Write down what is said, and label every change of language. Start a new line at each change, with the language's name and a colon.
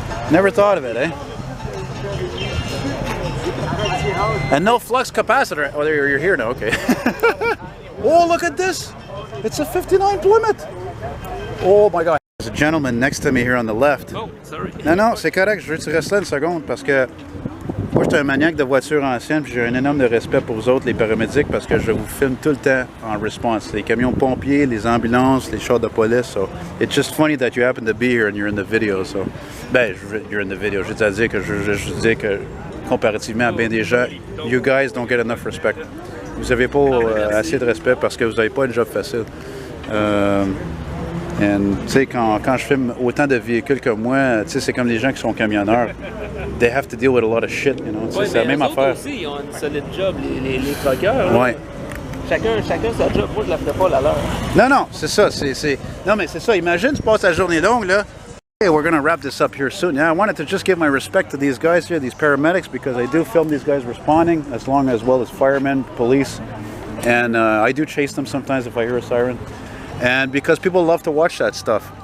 English: Never thought of it, eh? And no flux capacitor. Oh, there you're here now. Okay. Oh, look at this! It's a 59 Plymouth. Oh my God! There's a gentleman next to me here on the left. Oh, sorry.
French: Non, non, c'est correct. Je veux que tu restes là une seconde parce que moi, je suis un maniaque de voitures anciennes puis j'ai un énorme de respect pour vous autres, les paramédics, parce que je vous filme tout le temps en response. Les camions pompiers, les ambulances, les chars de police.
English: So it's just funny that you happen to be here and you're in the video. So, ben, you're in the video.
French: J'ai à dire que je dis que comparativement à bien des gens,
English: you guys don't get enough respect.
French: Vous n'avez pas assez de respect parce que vous n'avez pas un job facile. Tu sais, quand je filme autant de véhicules que moi, tu sais, c'est comme les gens qui sont camionneurs.
English: They have to deal with a lot of shit, you know.
French: C'est la même affaire. Aussi, ils ont une solide job, les truckers. Ouais. Chacun sa job. Moi, je la ferais pas la leur. Non, non, c'est ça. Non, mais c'est ça. Imagine, tu passes la journée longue, là.
English: Hey, we're going to wrap this up here soon. Yeah, I wanted to just give my respect to these guys here, these paramedics, because I do film these guys responding, as well as firemen, police. And I do chase them sometimes if I hear a siren. And because people love to watch that stuff.